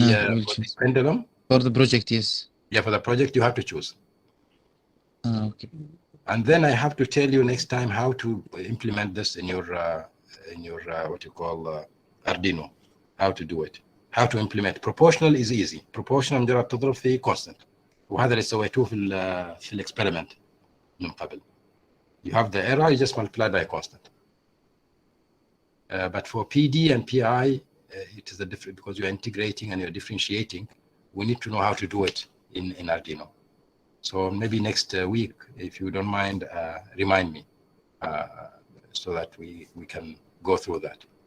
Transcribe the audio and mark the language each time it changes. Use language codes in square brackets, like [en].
[en] We'll for the choose. pendulum? For the project, yes. Yeah, for the project you have to choose. Okay. And then I have to tell you next time how to implement this in your what you call Arduino, how to do it, how to implement. Proportional is easy. [ar] Proportional مجرد تضرب في constant. وهذا اللي سويتوه في الاكسبيرمنت من قبل. [en] You have the error, you just multiply by a constant. But for PD and PI, it is a different, because you're integrating and you're differentiating. We need to know how to do it in Arduino. So maybe next week, if you don't mind, remind me so that we can go through that.